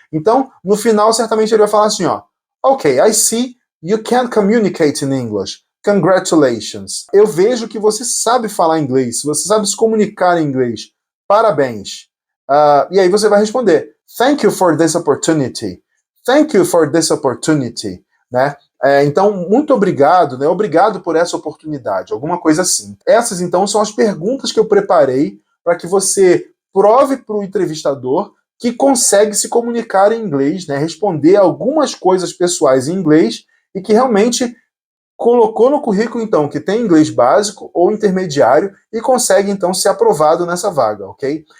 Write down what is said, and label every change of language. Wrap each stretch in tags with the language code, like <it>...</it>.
<pt>Então, no final, certamente ele vai falar assim, ó,</pt> <en>ok, I see you can communicate in English. Congratulations.</en> <pt>Eu vejo que você sabe falar inglês, você sabe se comunicar em inglês. Parabéns. E aí você vai responder,</pt> <en>thank you for this opportunity. Thank you for this opportunity.</en> <pt>Né? Então, muito obrigado, né? Obrigado por essa oportunidade, alguma coisa assim. Essas, então, são as perguntas que eu preparei para que você prove para o entrevistador que consegue se comunicar em inglês, né? Responder algumas coisas pessoais em inglês e que realmente colocou no currículo, então, que tem inglês básico ou intermediário e consegue, então, ser aprovado nessa vaga, ok?</pt>